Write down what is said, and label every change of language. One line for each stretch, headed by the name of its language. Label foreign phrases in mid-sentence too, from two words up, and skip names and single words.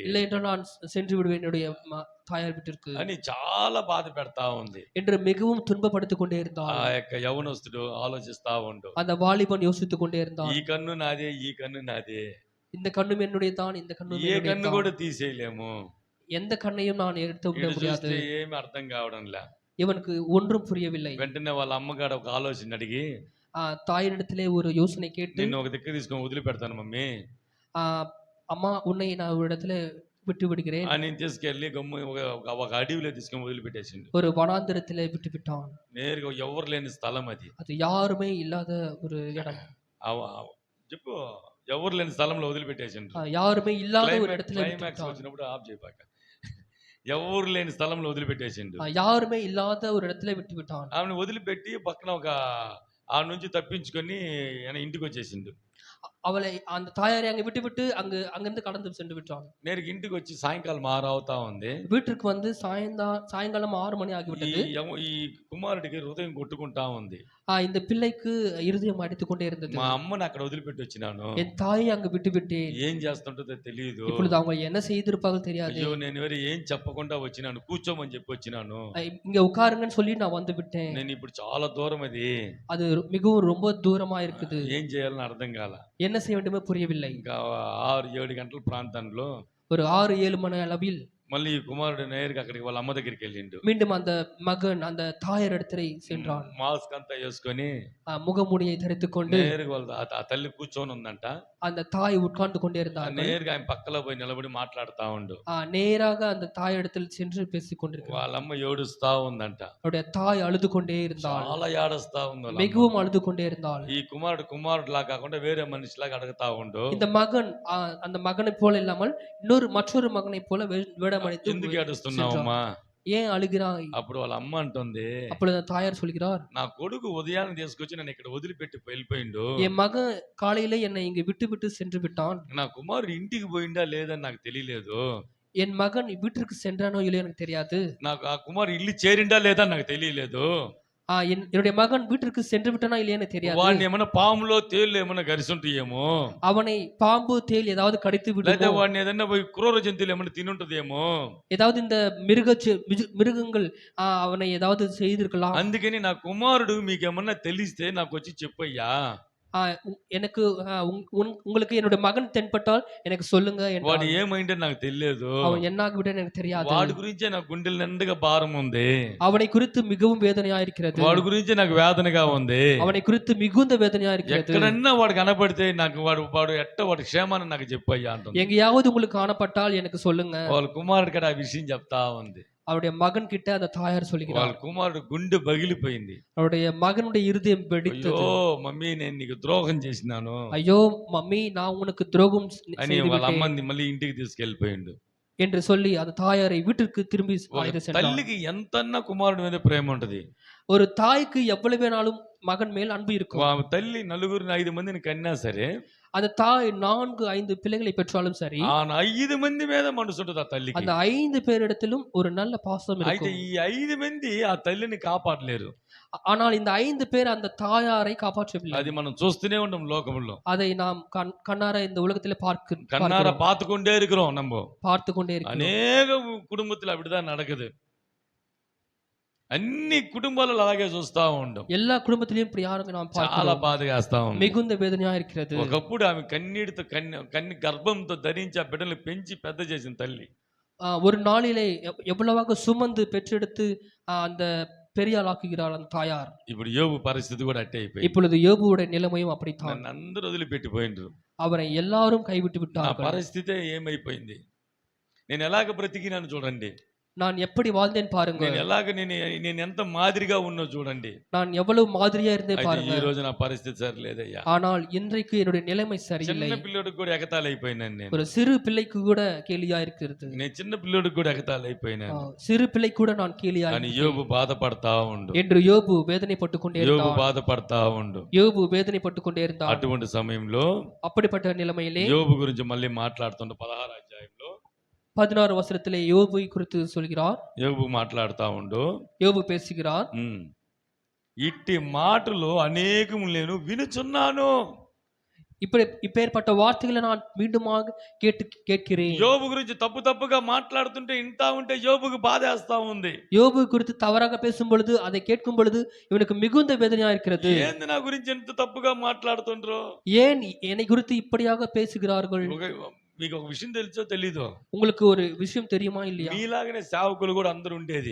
Tamil: இல்லை என்றால் நான் சென்று விடுவேன் என்னுடைய தாயார் வீட்டிற்கு
Telugu: అని చాలా బాధ పెడతా ఉంది.
Tamil: என்று மிகவும் துன்பப்படுத்திக் கொண்டே இருந்தாள்.
Telugu: ఆ యొక్క యవనస్తుడు ఆలోచిస్తా ఉండు.
Tamil: அந்த வாலிபன் யோசித்துக் கொண்டே இருந்தான்.
Telugu: ఈ కన్ను నాదే, ఈ కన్ను నాదే.
Tamil: இந்த கண்ணும் என்னுடைய தான், இந்த கண்ணும்
Telugu: ఏ కన్ను కూడా తీసేయలేము.
Tamil: எந்த கண்ணையும் நான் எடுத்து விட முடியாது.
Telugu: ఏమి అర్థం కావడంలే.
Tamil: இவனுக்கு ஒன்றும் புரியவில்லை.
Telugu: వెంటనే వాళ్ళ అమ్మగారు ఒక ఆలోచన అడిగి,
Tamil: தாயினிடத்திலே ஒரு யோசனை கேட்டு,
Telugu: నిన్ను ఒక దిక్కు తీసుకొని వదిలిపెడతాను మమ్మీ,
Tamil: அம்மா உன்னை நான் ஒரு இடத்துல விட்டு விடுகிறேன்
Telugu: అని తీసుకెళ్లి ఒక అడవిలో తీసుకొని వదిలిపెట్టేసిండు.
Tamil: ஒரு வனாந்திரத்திலே விட்டு விட்டான்.
Telugu: నేరుగా ఎవరు లేని స్థలం అది.
Tamil: அது யாருமே இல்லாத ஒரு இடம்.
Telugu: చెప్పు, ఎవరు లేని స్థలంలో వదిలిపెట్టేసిండు.
Tamil: யாருமே இல்லாத ஒரு இடத்துல
Telugu: క్లైమాక్స్ వచ్చినప్పుడు ఆఫ్ చేయపాక. ఎవరు లేని స్థలంలో వదిలిపెట్టేసిండు.
Tamil: யாருமே இல்லாத ஒரு இடத்துல விட்டு விட்டான்.
Telugu: ఆమెను వదిలిపెట్టి పక్కన ఒక ఆ నుంచి తప్పించుకొని ఇంటికి వచ్చేసిండు.
Tamil: அவளை அந்த தாயாரை அங்க விட்டு அங்கிருந்து கடந்து சென்று விட்டான்.
Telugu: நேருக்கு ఇంటికి వచ్చి సాయంకాలం 6 అవుతా ఉంది.
Tamil: வீட்டுக்கு வந்து சாயங்காலம் 6 மணி ஆகிவிட்டது.
Telugu: ఈ కుమారుడికి హృదయం కొట్టుకుంటా ఉంది.
Tamil: இந்த பிள்ளைக்கு இருதயம் அடித்துக் கொண்டே இருந்தது.
Telugu: మా అమ్మని అక్కడ వదిలిపెట్టి వచ్చినాను,
Tamil: என் தாயை அங்கு விட்டு விட்டேன்,
Telugu: ఏం చేస్తుంటుందో తెలియదు.
Tamil: இப்பொழுது அவங்க என்ன செய்திருப்பார்கள் தெரியாது.
Telugu: అయ్యో నేను ఎవరు ఏం చెప్పకుండా వచ్చినాను, కూర్చోమని చెప్పి వచ్చినాను,
Tamil: இங்க உட்காருங்கன்னு சொல்லி நான் வந்து விட்டேன்.
Telugu: నేను ఇప్పుడు చాలా దూరం,
Tamil: அது மிகவும் ரொம்ப தூரமா இருக்குது.
Telugu: ఏం చేయాలని అర్థం కాల.
Tamil: என்ன செய்ய வேண்டுமே புரியவில்லை.
Telugu: ఇంకా 6-7 గంటల ప్రాంతంలో
Tamil: ஒரு 6-7 மணி அளவில்
Telugu: మళ్ళీ ఈ కుమారుడు నేరుగా అక్కడికి వాళ్ళ అమ్మ దగ్గరికి వెళ్ళిండు.
Tamil: மீண்டும் அந்த மகன் அந்த தாயார் இடத்திலே சென்றான்.
Telugu: మాస్క్ అంతా వేసుకొని
Tamil: முகமூடியை தரித்துக் கொண்டு
Telugu: నేరుగా ఆ తల్లి కూర్చొని ఉందంట.
Tamil: அந்த தாய் உட்கார்ந்து கொண்டே இருந்தார்.
Telugu: నేరుగా ఆయన పక్కలో పోయి నిలబడి మాట్లాడుతా ఉండు.
Tamil: நேராக அந்த தாய் இடத்தில் சென்று பேசிக் கொண்டிருக்கிறார்.
Telugu: వాళ్ళ అమ్మ ఏడుస్తా ఉందంట.
Tamil: அவருடைய தாய் அழுது கொண்டே இருந்தாள்.
Telugu: చాలా ఏడుస్తా ఉంది.
Tamil: மிகவும் அழுது கொண்டே இருந்தாள்.
Telugu: ఈ కుమారుడులా కాకుండా వేరే మనిషిలాగా అడుగుతా ఉండు.
Tamil: இந்த மகன் அந்த மகனை போல இல்லாமல் மற்றொரு மகனை போல வேடமணித்து,
Telugu: ఎందుకు ఏడుస్తున్నావమ్మా,
Tamil: ஏன் அழுகிறாய்?
Telugu: అప్పుడు వాళ్ళ అమ్మ అంటుంది,
Tamil: அப்பொழுது தாயார் சொல்கிறார்,
Telugu: నా కొడుకు ఉదయాన్నే తీసుకొచ్చి నన్ను ఇక్కడ వదిలిపెట్టి వెళ్ళిపోయిండు.
Tamil: என் மகன் காலையில என்னை இங்கு விட்டு சென்று விட்டான்.
Telugu: నా కుమారుడు ఇంటికి పోయిండా లేదని నాకు తెలియలేదు.
Tamil: என் மகன் வீட்டிற்கு சென்றானோ இல்லையோ எனக்கு தெரியாது.
Telugu: నాకు ఆ కుమారు ఇల్లు చేరిండా లేదా నాకు తెలియలేదు.
Tamil: என்னுடைய மகன் வீட்டிற்கு சென்று விட்டானா இல்லையா எனக்கு தெரியாது.
Telugu: వాడిని ఏమైనా పాములో తేళ్ళు ఏమైనా గరిసుంటాయేమో,
Tamil: அவனை பாம்பு தேள் ஏதாவது கடித்து விடுமோ,
Telugu: లేదా వాడిని ఏదైనా పోయి క్రూర జంతువులు ఏమైనా తినుంటదేమో,
Tamil: ஏதாவது இந்த మిருగங்கள் அவனை ஏதாவது செய்திருக்கலாம்.
Telugu: అందుకని నా కుమారుడు మీకేమన్నా తెలిస్తే నాకు వచ్చి చెప్పయ్యా,
Tamil: எனக்கு உங்களுக்கு என்னுடைய மகன் தென்பட்டால் எனக்கு சொல்லுங்க.
Telugu: వాడు ఏమైందో నాకు తెలియదు.
Tamil: அவன் என்னாக விட்டான் எனக்கு தெரியாது.
Telugu: వాడి గురించే నాకు గుండెల నిండుగా భారం ఉంది.
Tamil: அவனை குறித்து மிகவும் வேதனையா இருக்கிறது.
Telugu: వాడి గురించే నాకు వేదనగా ఉంది.
Tamil: அவனை குறித்து மிகுந்த வேதனையா இருக்கிறது.
Telugu: ఎక్కడన్నా వాడు కనపడితే నాకు వాడి క్షేమాన్ని నాకు చెప్పయ్యా అంటుంది.
Tamil: எங்கேயாவது உங்களுக்கு காணப்பட்டால் எனக்கு சொல்லுங்க.
Telugu: వాళ్ళ కుమారుడు కూడా ఆ విషయం చెప్తా ఉంది.
Tamil: அவருடைய மகன் கிட்ட அந்த தாயார் சொல்கிறார்.
Telugu: వాళ్ళ కుమారుడు గుండె పగిలిపోయింది.
Tamil: அவருடைய மகனுடைய இருதயம் வெடித்தது.
Telugu: అయ్యో మమ్మీ నేను నీకు ద్రోహం చేసినాను,
Tamil: ஐயோ மம்மி நான் உனக்கு துரோகம்
Telugu: అని వాళ్ళ అమ్మని మళ్ళీ ఇంటికి తీసుకెళ్లిపోయిండు
Tamil: என்று சொல்லி அந்த தாயாரை வீட்டிற்கு திரும்பி சென்றார்.
Telugu: తల్లికి ఎంతన్నా కుమారుడి మీద ప్రేమ ఉంటది.
Tamil: ஒரு தாய்க்கு எவ்வளவு வேணாலும் மகன் மேல் அன்பு இருக்கும்.
Telugu: తల్లి 4-5 మందిని కన్నా సరే
Tamil: அந்த தாய் 4-5 பிள்ளைகளை பெற்றாலும் சரி,
Telugu: ఆన 5 మంది మీద మనసుంటది ఆ తల్లికి.
Tamil: அந்த 5 பேரிடத்திலும் ஒரு நல்ல பாசம்
Telugu: అయితే
Tamil: இருக்கும்.
Telugu: ఈ 5 మంది ఆ తల్లిని కాపాడలేరు.
Tamil: ஆனால் இந்த 5 பேர் அந்த தாயாரை காப்பாற்றவில்லை.
Telugu: అది మనం చూస్తూనే ఉంటాం లోకములో.
Tamil: அதை நாம் கண்ணார இந்த உலகத்திலே கண்ணார பார்த்து கொண்டே இருக்கிறோம் நம்ம. பார்த்து கொண்டே இருக்கிறோம். అనేక కుటుంబத்துல அப்படிதான் நடக்குது.
Telugu: అన్ని కుటుంబాలలో అలాగే చూస్తా ఉంటాం.
Tamil: எல்லா குடும்பத்திலும் இப்படி யாரும் நாம்
Telugu: చాలా
Tamil: பார்க்கிறோம்.
Telugu: బాధగా ఉంటాం.
Tamil: மிகுந்த வேதனையா இருக்கிறது.
Telugu: ఒకప్పుడు ఆమె కన్నీటితో కన్ని గర్భంతో ధరించి ఆ బిడ్డలు పెంచి పెద్ద చేసిన తల్లి.
Tamil: ஒரு நாளிலே எவ்வளவாக சுமந்து பெற்றெடுத்து அந்த பெரிய ஆளாக்குகிறார் அந்த தாயார்.
Telugu: ఇప్పుడు యోబు పరిస్థితి కూడా అట్టే అయిపోయింది.
Tamil: இப்பொழுது யோபுவுடைய நிலைமையும் அப்படித்தான்.
Telugu: నన్ను అందరూ వదిలిపెట్టి పోయిండ్రు.
Tamil: அவரை எல்லாரும் கைவிட்டு
Telugu: నా
Tamil: விட்டார்கள்.
Telugu: పరిస్థితే ఏమైపోయింది. నేను ఎలాగ బ్రతికినాను చూడండి.
Tamil: நான் எப்படி வாழ்ந்தேன் பாருங்க.
Telugu: నేను ఎంత మాదిరిగా ఉన్నో చూడండి.
Tamil: நான் எவ்வளவு மாதிரியா இருந்தேன்
Telugu: అయితే
Tamil: பாருங்க.
Telugu: ఈ రోజు నా పరిస్థితి సరిలేదయ్యా.
Tamil: ஆனால் இன்றைக்கு என்னுடைய நிலைமை சரியில்லை.
Telugu: చిన్న పిల్లోడికి కూడా ఎగతాళి అయిపోయినాను నేను.
Tamil: ஒரு சிறு பிள்ளைக்கு கூட கேலியா இருக்கிறது.
Telugu: నేను చిన్న పిల్లోడికి కూడా ఎగతాళి అయిపోయినాను.
Tamil: சிறு பிள்ளை கூட நான் கேலியா
Telugu: అని యోబు బాధపడతా ఉండు.
Tamil: என்று யோபு வேதனைப்பட்டு கொண்டே யோபு இருந்தான்.
Telugu: బాధపడతా ఉండు.
Tamil: யோபு வேதனைப்பட்டு கொண்டே இருந்தான்.
Telugu: అటువంటి సమయంలో
Tamil: அப்படிப்பட்ட நிலைமையிலே
Telugu: యోబు గురించి మళ్ళీ మాట్లాడుతుండ 16 అధ్యాయంలో
Tamil: 16 வசனத்திலே யோபை குறித்து சொல்கிறார்.
Telugu: యోబు మాట్లాడుతా ఉండు.
Tamil: யோபு பேசுகிறார்.
Telugu: ఇట్టి మాటలు అనేకము నేను వినుచున్నాను.
Tamil: இப்பேற்பட்ட வார்த்தைகளை நான் மீண்டுமாக கேட்கிறேன்.
Telugu: యోబు గురించి తప్పుగా మాట్లాడుతుంటే ఇంటా ఉంటే యోబుకు బాధేస్తా ఉంది.
Tamil: யோபு குறித்து தவறாக பேசும் பொழுது அதை கேட்கும் பொழுது இவனுக்கு மிகுந்த வேதனையா இருக்கிறது.
Telugu: ఏంది నా గురించి ఎంత తప్పుగా మాట్లాడుతుండ్రో,
Tamil: ஏன் என்னை குறித்து இப்படியாக பேசுகிறார்கள்?
Telugu: మీకు ఒక విషయం తెలుసో తెలీదో,
Tamil: உங்களுக்கு ஒரு விஷயம் தெரியுமா இல்லையா?
Telugu: మీలాగనే సేవకులు కూడా అందరూ ఉండేది.